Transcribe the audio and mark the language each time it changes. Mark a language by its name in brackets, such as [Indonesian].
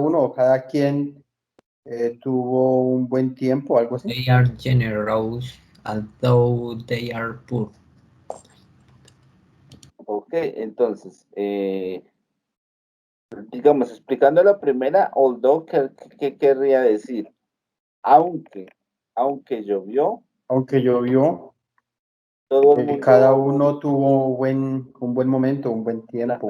[Spanish] uno o cada quien tuvo un buen tiempo, algo así. [English] They are generous, although they are poor. [Spanish] Ok, entonces, digamos, explicando la primera, although, ¿qué querría decir? Aunque llovió, Aunque llovió, todo el cada mundo uno tuvo un buen momento, un buen tiempo,